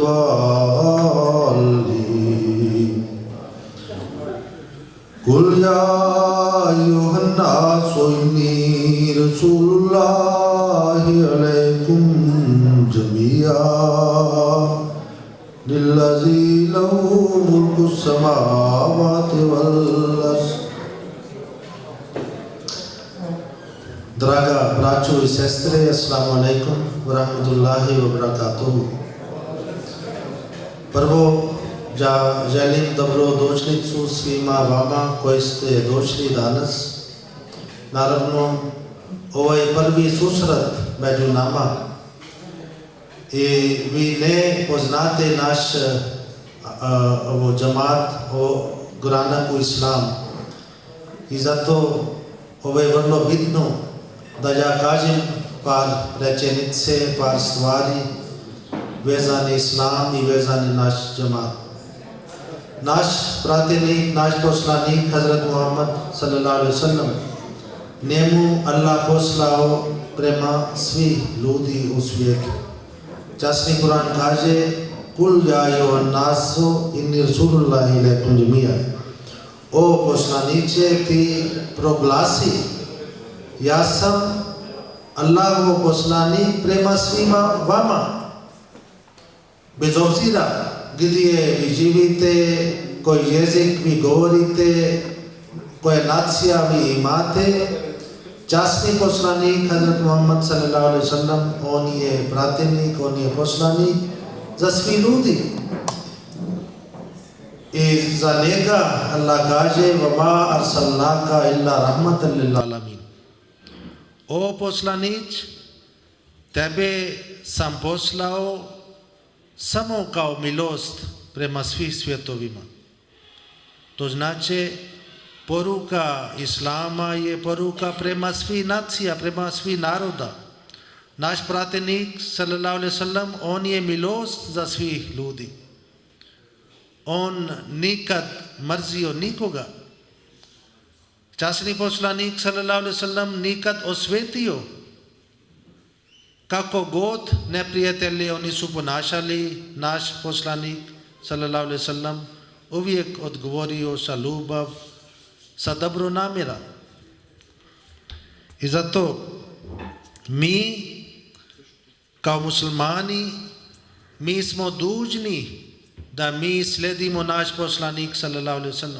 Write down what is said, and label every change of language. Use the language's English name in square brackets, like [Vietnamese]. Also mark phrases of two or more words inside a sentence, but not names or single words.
[Arabic] الضالين قل يا أيها الناس إني رسول الله عليكم جميعا للذي له ملك السماوات والأرض. [Bosnian] Draga braćo i sestre, [Arabic] السلام عليكم ورحمة الله وبركاته. [Bosnian] Prvo, želim dobrodošlicu svima vama koji ste došli danas. Naravno, ovo je prvi susret među nama i vi ne poznate naš džamat o Guranaku Islam i zato ovo je vrlo bitno da ja kažem par rečenice, par stvari vezani Islam i vezani naš džamat. Naš pratelnik, naš poslanik Hazrat Muhammad [Arabic] صلى الله عليه وسلم, [Bosnian] njemu Allah poslao prema svi ljudi u svijetu. Časni Kur'an kaže: [Arabic] قل يا أيها الناس إني رسول الله إليكم جميعا. [Bosnian] O poslaniče, ti proglasi, ja sam Allahov poslanik prema svima vama. Bez obzira gdje vi živite, koji jezik vi govorite, koje nacija vi imate, časni poslanik Hazrat Muhammad [Arabic] صلى الله عليه وسلم, [Bosnian] on je pratitelnik, on je poslanik za svi ljudi. I za njega Allah kaže: [Arabic] "وما أرسلناك إلا رحمة للعالمين." [Bosnian] O poslanić, tebe sam poslao samo kao milost prema svih svjetovima. To znači poruka Islama je poruka prema svih nacija, prema svih naroda. naš pratenik [Arabic] صلى الله عليه وسلم, [Bosnian] on je milost za svih ljudi. On nikad mrzio nikoga. Časni poslanik [Arabic] صلى الله عليه وسلم [Bosnian] nikad osvetio kako god neprijatelji oni su ponašali, naš poslanik [Arabic] صلى الله عليه وسلم [Bosnian] uvijek odgovorio sa ljubav, sa dobro namjera. I zato mi kao muslimani mi smo dužni da mi sledimo naš poslanik [Arabic] صلى الله عليه وسلم.